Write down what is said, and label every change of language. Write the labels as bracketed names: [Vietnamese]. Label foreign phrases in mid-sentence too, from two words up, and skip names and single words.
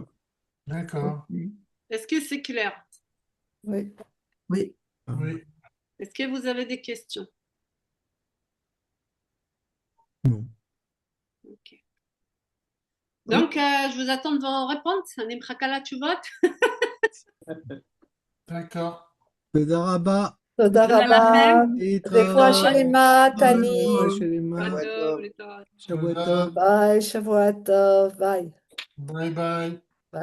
[French] D'accord. Est-ce que c'est clair? Oui. Oui. Oui. Est-ce que vous avez des questions? Non. Ok. Donc, je vous attends de vos réponses. [Hebrew] אני מחכה לתשובות. [French] D'accord. [Hebrew] תודה רבה. תודה תודה רבה. לכם. רפואה שלמה, טלי. רפואה שלמה. שבוע טוב, להתראות. שבוע תודה. טוב. ביי, שבוע טוב. ביי. [English] Bye bye.